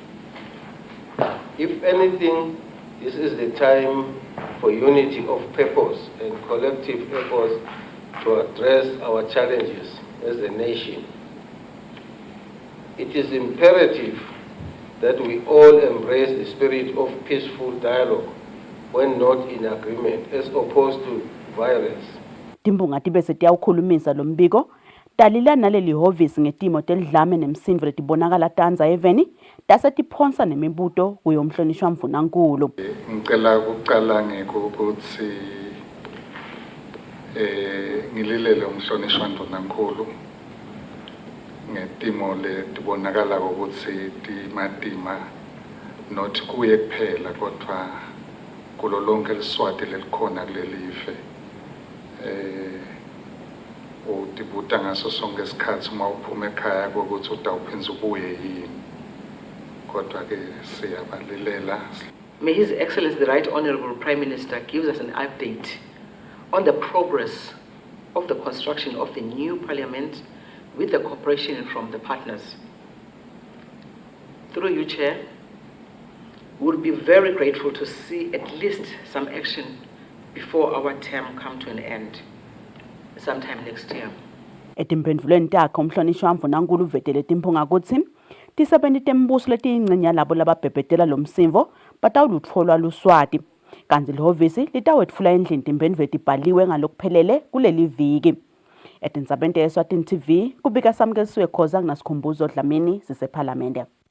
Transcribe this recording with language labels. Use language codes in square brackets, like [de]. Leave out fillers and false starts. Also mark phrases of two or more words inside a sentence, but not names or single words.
[en] If anything, this is the time for unity of purpose and collective efforts to address our challenges as a nation. It is imperative that we all embrace the spirit of peaceful dialogue when not in agreement, as opposed to violence. [ss] Timbunga tibese tiyawukhulumisa lo mbiko talila naleli hhovisi ngetimo telidlame nemsindvo letibonakala tanza eveni tase tiphonsa nemibuto kuyo mhlonishwa Mvunankulu. Ngicela ukuqala ngekuthi ngililele umhlonishwa Mvunankulu ngetimo letibonakala ukuthi timatima not kuye kuphela kodwa kulo lonke liswati lelikhona kulelive. Utibuta ngaso sonke isikhathi uma uphuma ekhaya ukuthi utawuphinza ubuye yini. Kodwa ke siyabalilela. [en] May His Excellency the Right Honorable Prime Minister gives us an update on the progress of the construction of the new parliament with the cooperation from the partners. Through you, Chair, we would be very grateful to see at least some action before our term come to an end, sometime next year. [ss] Etimphendvulweni takhe umhlonishwa Mvunankulu uvetele timphunga kutsi tisebenti tembuso letiyingxenye labo lababhebhetela lo msimvo batawulutfolwa luswati kanti lihhovisi litawetfula endlini timphendvulo letibhaliwe ngalokuphelele kuleli viki. Etindzabeni Eswatini TV kubika Samkelisiwe Khoza kunasikhumbuzo Dlamini sisephalamende.